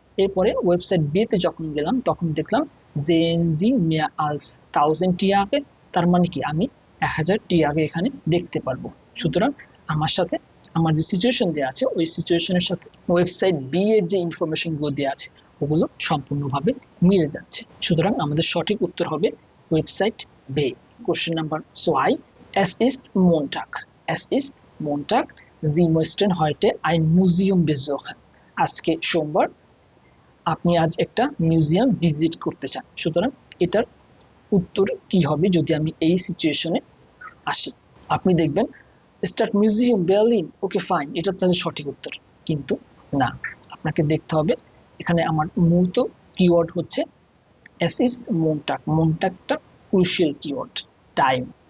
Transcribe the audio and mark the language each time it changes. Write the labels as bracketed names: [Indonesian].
[Bangla] এরপরে website B তে যখন গেলাম তখন দেখলাম [German] জেনজি মেয়া আলস 1000 টিয়াগে, [Bangla] তার মানে কি আমি 1000 টিয়াগে এখানে দেখতে পারবো। সুতরাং আমার সাথে আমার যে সিচুয়েশন দেওয়া আছে ওই সিচুয়েশনের সাথে ওয়েবসাইট বি এর যে ইনফরমেশনগুলো দেওয়া আছে ওগুলো সম্পূর্ণভাবে মিলে যাচ্ছে। সুতরাং আমাদের সঠিক উত্তর হবে ওয়েবসাইট বে। Question number 2, [German] es ist Montag, es ist Montag, Sie möchten heute ein Museum besuchen। [Bangla] আজকে সোমবার, আপনি আজ একটা মিউজিয়াম ভিজিট করতে চান। সুতরাং এটার উত্তর কি হবে যদি আমি এই সিচুয়েশনে আসি? আপনি দেখবেন start museum Berlin, okay fine, এটা তাহলে সঠিক উত্তর, কিন্তু না, আপনাকে দেখতে হবে এখানে আমার মূলত কিওয়ার্ড হচ্ছে [German] es ist Montag, [Bangla] মোন্টাকটা crucial keyword, time.